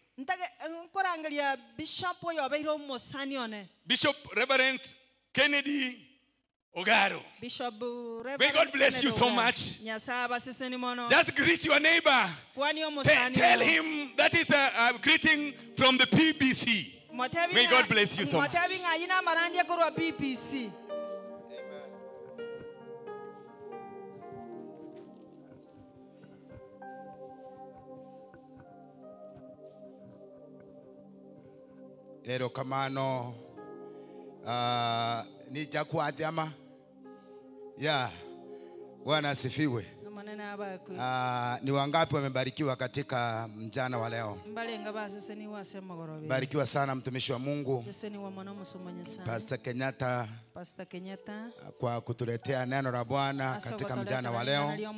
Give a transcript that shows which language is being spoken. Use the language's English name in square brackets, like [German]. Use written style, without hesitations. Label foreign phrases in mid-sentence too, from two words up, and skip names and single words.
[English] Bishop Reverend Kennedy Ogaro. May God bless you so much. Just greet your neighbor. Tell him that is a greeting from the PBC. May God bless you so much. [Luo (Kenya and Tanzania)] Erokamano ni jakuatiama. [Swahili] Yeah. Bwana asifiwe. Ni wangapi wamebarikiwa katika mjana wa leo? Barikiwa sana mtumishi wa Mungu Pastor Kenyatta kwa kutuletea neno la Bwana katika mjana wa leo.